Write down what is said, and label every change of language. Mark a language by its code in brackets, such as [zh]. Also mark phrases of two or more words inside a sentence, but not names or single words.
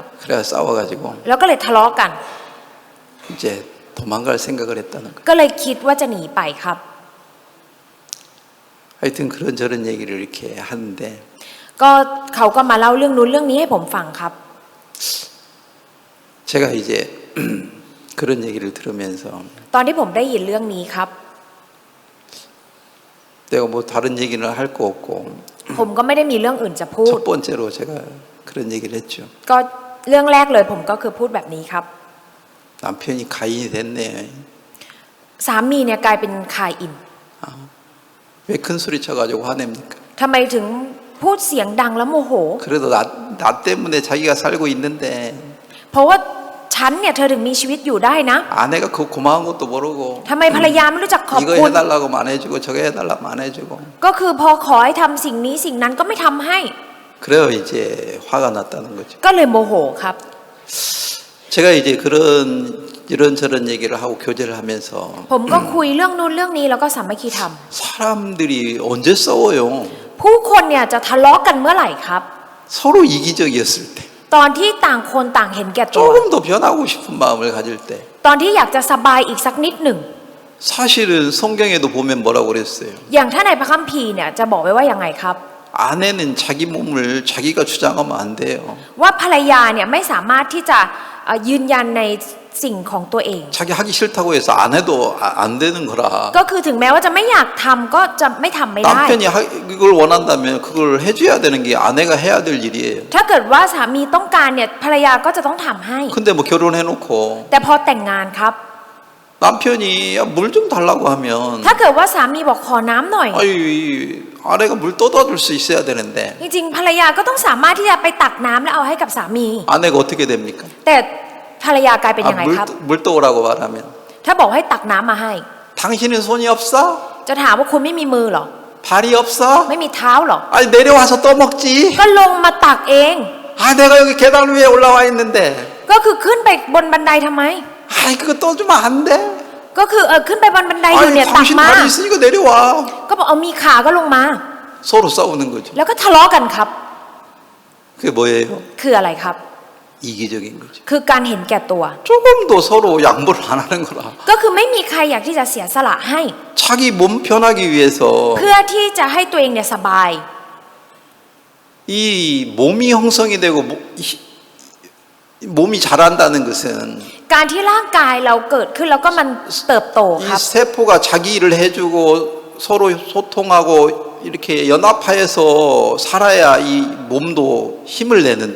[ko] 그래서 싸워가지고 [th] แล้วก็เลยทะเลาะกัน [ko] 이제 도망갈 생각을 했다는 거예요. [th] ก็เลยคิดว่าจะหนีไปครับ [ko] 하여튼 그런저런 얘기를 이렇게 하는데 [th] ก็เขาก็มาเล่าเรื่องนู้นเรื่องนี้ให้ผมฟังครับ [ko] 제가 이제 그런 얘기를 들으면서 [th] ตอนที่ผมได้ยินเรื่องนี้ครับ [ko] 내가 뭐 다른 얘기는 할 거 없고 [th] ผมก็ไม่ได้มีเรื่องอื่นจะพูด [ko] 첫 번째로 제가 그런 얘기를 했죠. [th] ก็เรื่องแรกเลยผมก็คือพูดแบบนี้ครับ [ko] 남편이 가인이 됐네. [th] สามีเนี่ยกลายเป็นคายอิน [ko] 왜 큰 소리 쳐가지고 화냅니까? [th] ทำไมถึงพูดเสียงดังแล้วโมโห [ko] 그래도 나 때문에 자기가 살고 있는데 [th] เพราะว่าฉันเนี่ยเธอถึงมีชีวิตอยู่ได้นะ [ko] 아내가 그 고마운 것도 모르고 [th] ทำไมภรรยาไม่รู้จักขอบ [ko] 이거 [th] คุณ [ko] 해달라고 안 해주고 저거 해달라고 안 해주고 [th] ก็คือพอขอให้ทำสิ่งนี้สิ่งนั้นก็ไม่ทำให้ [ko] 그래요 이제 화가 났다는 거죠. [th] ก็เลยโมโหครับ [ko] 제가 이제 그런 이런저런 얘기를 하고 교제를 하면서 [th] ผมก็คุยเรื่องนู้นเรื่องนี้แล้วก็สามัคคีธรรม [ko] 사람들이 언제 싸워요? [th] ผู้คนเนี่ยจะทะเลาะกันเมื่อไหร่ครับ [ko] 서로 이기적이었을 때 [th] ตอนที่ต่างคนต่างเห็นแก่ตัว [ko] 조금 더 변하고 싶은 마음을 가질 때 [th] ตอนที่อยากจะสบายอีกสักนิดหนึ่ง [ko] 사실은 성경에도 보면 뭐라고 그랬어요? [th] อย่างถ้าในพระคัมภีร์เนี่ยจะบอกไว้ว่ายังไงครับ [ko] 아내는 자기 몸을 자기가 주장하면 안 돼요. [th] ว่าภรรยาเนี่ยไม่สามารถที่จะยืนยันในสิ่งของตัวเอง [ko] 자기 하기 싫다고 해서 안 해도 안 되는 거라. [th] ก็คือถึงแม้ว่าจะไม่อยากทำก็จะไม่ทำไม่ได้ [ko] 남편이 이걸 원한다면 그걸 해줘야 되는 게 아내가 해야 될 일이에요. [th] ถ้าเกิดว่าสามีต้องการเนี่ยภรรยาก็จะต้องทำให้ [ko] 근데 뭐 결혼해놓고 [th] แต่พอแต่งงานครับ [ko] 남편이 물 좀 달라고 하면 [th] ถ้าเกิดว่าสามีบอกขอน้ำหน่อย [ko] 아유 아내가 물 떠다 줄 수 있어야 되는데 [th] จริงๆภรรยาก็ต้องสามารถที่จะไปตักน้ำแล้วเอาให้กับสามี [ko] 아내가 어떻게 됩니까? [th] แต่ภรรยากลายเป็นยังไงครับ [ko] 물 떠오라고 말하면 [th] ถ้าบอกให้ตักน้ำมาให้ [ko] 당신은 손이 없어? [th] จะถามว่าคุณไม่มีมือเหรอ [ko] 발이 없어? [th] ไม่มีเท้าเหรอ [ko] 아니 내려와서 떠먹지. [th] ก็ลงมาตักเอง [ko] 아 내가 여기 계단 위에 올라와 있는데 [th] ก็คือขึ้นไปบนบันไดทำไม [ko] 아이 그거 떠주면 안 돼. [th] ก็คือขึ้นไปบนบันไดอยู่ [ko] 아니 [th] เนี่ยตัก [ko] 당신 [th] มา [ko] 발이 있으니까 내려와. [th] ก็บอกเอามีขาก็ลงมา [ko] 서로 싸우는 거죠. [th] แล้วก็ทะเลาะกันครับ [ko] 그게 뭐예요? [th] คืออะไรครับ [ko] 이기적인 거죠. [th] คือการเห็นแก่ตัว [ko] 조금도 서로 양보를 안 하는 거라. [th] ก็คือไม่มีใครอยากที่จะเสียสละให้ [ko] 자기 몸 편하기 위해서 [th] เพื่อที่จะให้ตัวเองเนี่ยสบาย [ko] 이 몸이 형성이 되고 몸이 자란다는 것은 [th] การที่ร่างกายเราเกิดขึ้นแล้วก็มันเติบโต [ko] 이 [th] ครับ [ko] 세포가 자기 일을 해주고 서로 소통하고 이렇게 연합하여서 살아야 이 몸도 힘을 내는데